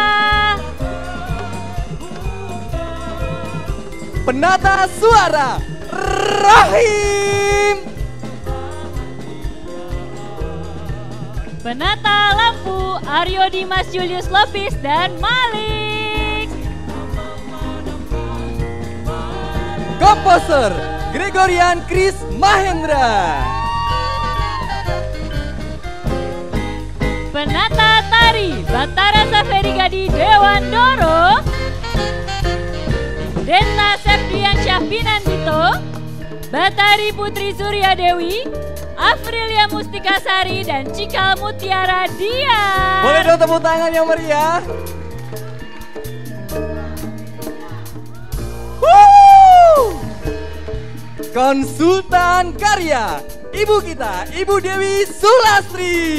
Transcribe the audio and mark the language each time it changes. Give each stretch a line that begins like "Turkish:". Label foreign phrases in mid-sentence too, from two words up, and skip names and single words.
Indonesian: Penata suara, Rahim. Penata lampu, Aryo Dimas Julius Lopis dan Malik. Komposer, Gregorian Chris Mahendra. Penata tari, Batara Saferi Gadi Dewandoro. Denta Sepdiansyah Pinandito, Batari Putri Surya Dewi, Afrilia Mustika Sari, dan Cikal Mutiara Dia. Boleh dong tepuk tangan yang meriah. Konsultan karya, ibu kita, Ibu Dewi Sulastri.